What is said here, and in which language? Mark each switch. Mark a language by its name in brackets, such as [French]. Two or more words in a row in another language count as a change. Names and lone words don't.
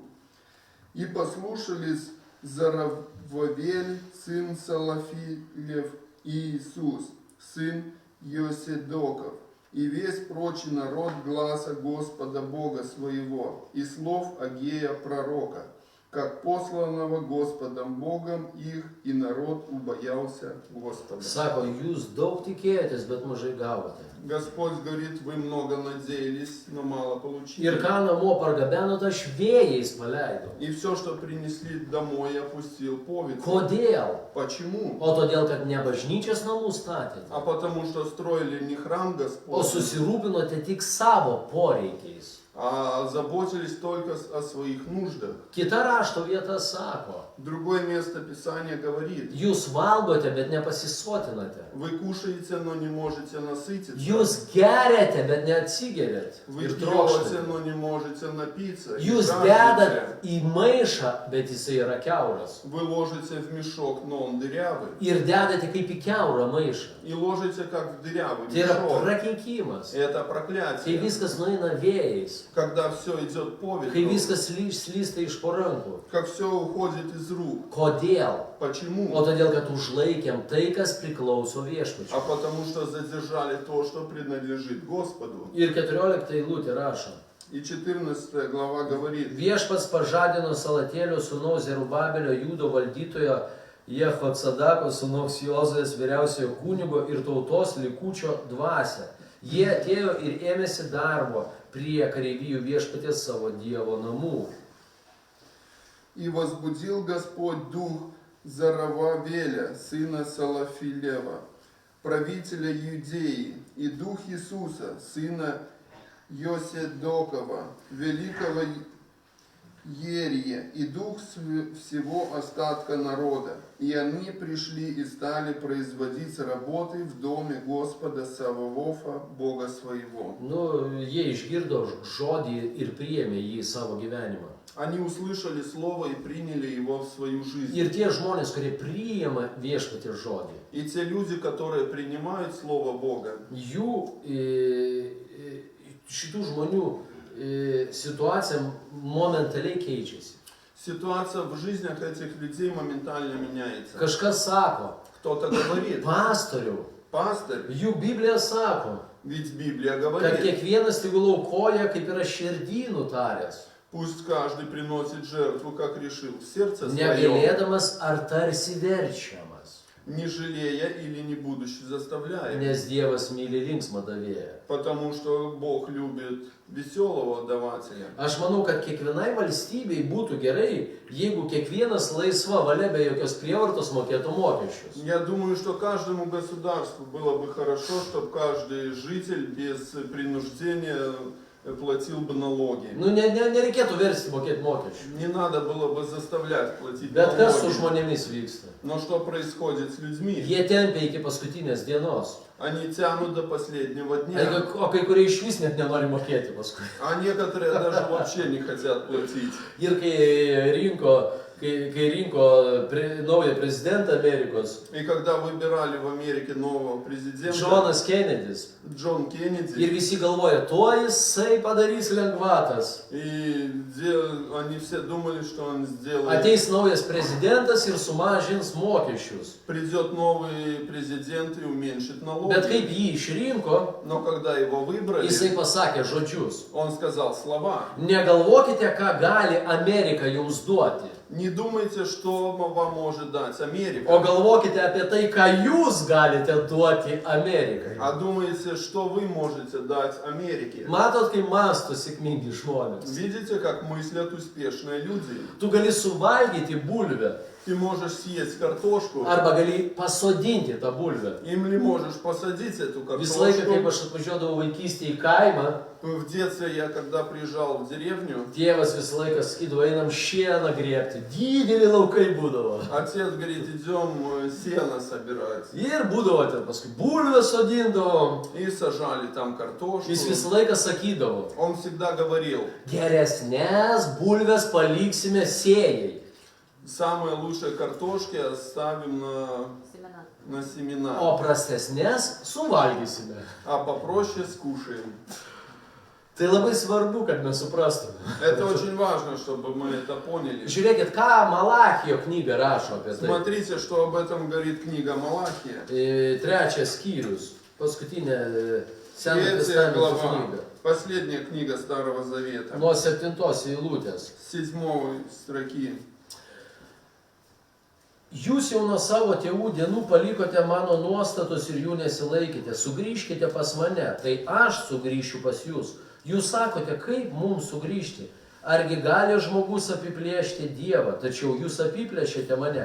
[Russian] И послушались Зарававель, сын Салафилев, и Иисус, сын Йоседоков, и весь прочий народ гласа Господа Бога своего, и слов Агея пророка, как посланного Господом Богом их, и народ убоялся Господа. [Lithuanian] Sako, jūs daug tikėjotės, bet mažai gavote. [Russian] Господь говорит, вы много надеялись, но мало получили. [Lithuanian] Ir ką namo pargabenot, aš vėjais paleidau. [Russian] И все, что принесли домой, я пустил по ветру. [Lithuanian] Kodėl? [Russian] Почему? [Lithuanian] O todėl, kad ne bažnyčios namų statėte, [Russian] А потому что строили не храм [Lithuanian] o [Russian] Господь, [Lithuanian] susirūpinote tik savo poreikiais. [Russian] а заботились только о своих нуждах. [Lithuanian] Kita rašto vieta sako, [Russian] Другое место Писания говорит, [Lithuanian] jūs valgote, bet nepasisotinote. [Russian] вы кушаете, но не можете насытиться. [Lithuanian] Jūs geriate, bet neatsigeriat. [Russian] Вы [Lithuanian] Ir [Russian] пьете, [Lithuanian] trokštate. [Russian] но не можете напиться. И [Lithuanian] Jūs [Russian] жаждете. [Lithuanian] dedat į maišą, bet jisai yra kiauras. [Russian] Вы ложите в мешок, но он дырявый. [Lithuanian] Ir dedate kaip į kiaurą maišą. [Russian] И ложите как в дырявый [Lithuanian] Tai yra [Russian] мешок. [Lithuanian] prakeikimas. [Russian] Это [Lithuanian] Kai [Russian] проклятие. [Lithuanian] viskas nueina vėjais. [Russian] Когда все идет по [Lithuanian] Kai [Russian] ветру, [Lithuanian] viskas slysta iš po rankų. [Russian] как все уходит из рук. [Lithuanian] Kodėl? [Russian] Почему? [Lithuanian] O todėl, kad užlaikėm tai, kas priklauso viešpačiui. [Russian] А потому что задержали то, что принадлежит Господу. [Lithuanian] Ir 14 eilutė rašo. [Russian] И 14 глава говорит, [Lithuanian] Viešpats pažadino Salatėlio sūnaus Zerubabelio Judo valdytojo Jehocadako sūnaus Jozuės vyriausiojo kunigo ir tautos likučio dvasią. Jie atėjo ir ėmėsi darbo prie kareivijų viešpaties savo Dievo namų. [Russian] и возбудил Господь дух Зарававеля, сына Салафилева, правителя Иудеи, и дух Иисуса, сына Йоседокова, великого Ерия, и дух всего остатка народа. И они пришли и стали производить работы в доме Господа Саваофа, Бога своего. [Lithuanian] Nu, jie išgirdo žodį ir priėmė jį į savo gyvenimą. [Russian] Они услышали слово и приняли его в свою жизнь. [Lithuanian] Ir tie žmonės, kurie priėmė viešpaties žodį, [Russian] И те люди, которые принимают слово Бога, [Lithuanian] šitų žmonių situacija momentaliai keičiasi. [Russian] ситуация в жизнях этих людей моментально меняется. [Lithuanian] Kažkas sako, [Russian] Кто-то говорит, [Lithuanian] pastoriau, [Russian] пастырь, [Lithuanian] jų Biblija sako, [Russian] ведь Библия [Lithuanian] kad [Russian] говорит, [Lithuanian] kiekvienas tegul aukoja, kaip yra širdį nutaręs, [Russian] пусть каждый приносит жертву, как решил в сердце своем, [Lithuanian] negailėdamas ar tarsi verčiamas, [Russian] не жалея или не будучи заставляя. [Lithuanian] nes Dievas myli linksmą davėją. [Russian] Потому что Бог любит веселого давателя. [Lithuanian] Aš manau, kad kiekvienai valstybei būtų gerai, jeigu kiekvienas laisva valia be jokios prievartos mokėtų mokesčius. [Russian] Я думаю, что каждому государству было бы хорошо, чтобы каждый житель без принуждения платил бы налоги. [Lithuanian] Nu, nereikėtų versti mokėti mokesčių. [Russian] Не надо было бы заставлять платить [Lithuanian] Bet kas su [Russian] налоги. [Lithuanian] žmonėmis vyksta? [Russian] Но что происходит с людьми? [Lithuanian] Jie tempia iki paskutinės dienos. [Russian] Они тянут до последнего [Lithuanian] O [Russian] дня. [Lithuanian] kai kurie iš vis net nenori mokėti paskui. [Russian] А некоторые даже вообще не хотят платить. [Lithuanian] Ir kai rinko naują prezidentą Amerikos, [Russian] И когда выбирали в Америке нового президента, [Lithuanian] Džonas Kenedis, [Russian] Джон [Lithuanian] ir [Russian] Кеннеди, [Lithuanian] visi galvoja, tuo jisai padarys lengvatas. [Russian] и они все думали, что он сделает. [Lithuanian] Ateis naujas prezidentas ir sumažins mokesčius. [Russian] Придет новый президент и уменьшит [Lithuanian] Bet [Russian] налоги. [Lithuanian] kaip jį išrinko, [Russian] Но когда его выбрали, [Lithuanian] jisai pasakė žodžius. [Russian] он сказал слова. [Lithuanian] Negalvokite, ką gali Amerika jums duoti, [Russian] Не думайте, что вам может дать Америка, [Lithuanian] o galvokite apie tai, ką jūs galite duoti Amerikai. [Russian] а думайте, что вы можете дать Америке. [Lithuanian] Matot, kaip mąsto sėkmingi žmonės. [Russian] Видите, как мыслят успешные люди? [Lithuanian] Tu gali suvalgyti bulvę, [Russian] Ты можешь съесть картошку, [Lithuanian] Arba gali pasodinti tą bulvę. [Russian] или можешь посадить эту [Lithuanian] Visą laiką, kai [Russian] картошку. [Lithuanian] aš atvažiuodavau vaikystėje į kaimą, [Russian] В детстве я, когда приезжал в деревню, [Lithuanian] tėvas visą laiką sakydavo, einam šieną grėbti. Dideli laukai būdavo. [Russian] отец говорит, идем сено собирать. [Lithuanian] Ir būdavo ten paskui bulvę sodindavom. [Russian] И сажали там картошку. [Lithuanian] Jis visą laiką sakydavo, [Russian] Он всегда говорил, [Lithuanian] geresnės bulvės paliksime sėjai. [Russian] самые лучшие картошки оставим на семена, [Lithuanian] O prastesnės suvalgysime. [Russian] а попроще скушаем. [Lithuanian] Tai labai svarbu, kad mes suprastume. [Russian] Это очень важно, чтобы мы это поняли. [Lithuanian] Žiūrėkit, ką Malachijo knyga rašo apie tai. [Russian] Смотрите, что об этом говорит книга Малахия. [Lithuanian] Trečias skyrius, paskutinė Seno [Russian] Третья [Lithuanian] testamento [Russian] глава, [Lithuanian] knyga. [Russian] последняя книга Старого Завета, [Lithuanian] Nuo 7 eilutės. [Russian] с 7 строки. [Lithuanian] Jūs jau nuo savo tėvų dienų palikote mano nuostatus ir jų nesilaikėte. Sugrįžkite pas mane, tai aš sugrįšiu pas jūs. Jūs sakote, kaip mums sugrįžti? Argi gali žmogus apiplėšti Dievą, tačiau jūs apiplėšėte mane.